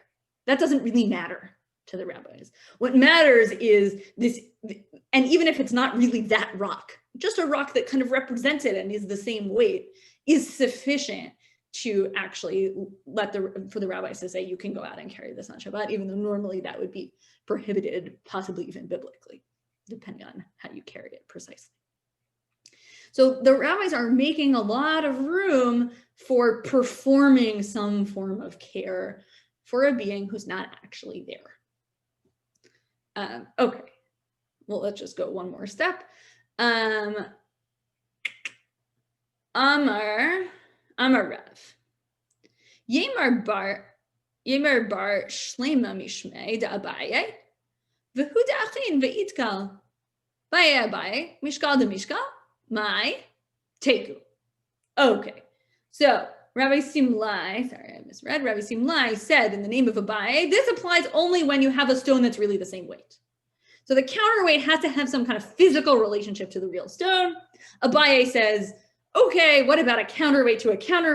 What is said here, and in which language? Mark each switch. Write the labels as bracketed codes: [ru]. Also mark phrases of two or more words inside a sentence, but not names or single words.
[en] That doesn't really matter to the rabbis. What matters is this, and even if it's not really that rock, just a rock that kind of represents it and is the same weight, is sufficient to actually for the rabbis to say you can go out and carry this on Shabbat, even though normally that would be prohibited, possibly even biblically, depending on how you carry it precisely. So the rabbis are making a lot of room for performing some form of care for a being who's not actually there. Okay, well, let's just go one more step. [arc] אמר רב. יימר בר שלמיא משמיה ד אביי, והוא דאכיין ואיתקל. בעי אביי, מתקל ד מתקל, מאי תיקו. [en] Okay, so Rabbi Simlai, sorry, I misread. Rabbi Simlai said in the name of Abaye, this applies only when you have a stone that's really the same weight. So the counterweight has to have some kind of physical relationship to the real stone. Abaye says, okay, what about a counterweight to a counterweight?